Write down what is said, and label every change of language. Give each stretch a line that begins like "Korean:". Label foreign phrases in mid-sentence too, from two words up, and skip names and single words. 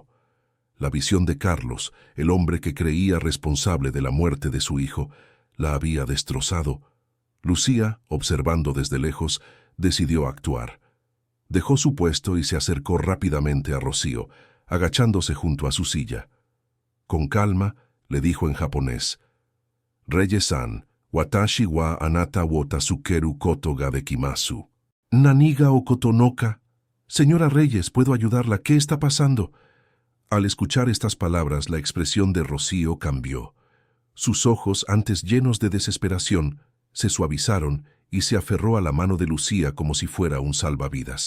Spanish: La visión de Carlos, el hombre que creía responsable de la muerte de su hijo, la había destrozado. Lucía, observando desde lejos, decidió actuar. Dejó su puesto y se acercó rápidamente a Rocío, agachándose junto a su silla. Con calma, le dijo en japonés:
Japanese: «レイエスさん、私はあなたを助けることができます». «Naniga o kotonoka».
Spanish: «Señora Reyes, ¿puedo ayudarla? ¿Qué está pasando?» Al escuchar estas palabras, la expresión de Rocío cambió. Sus ojos, antes llenos de desesperación, se suavizaron y se aferró a la mano de Lucía como si fuera un salvavidas.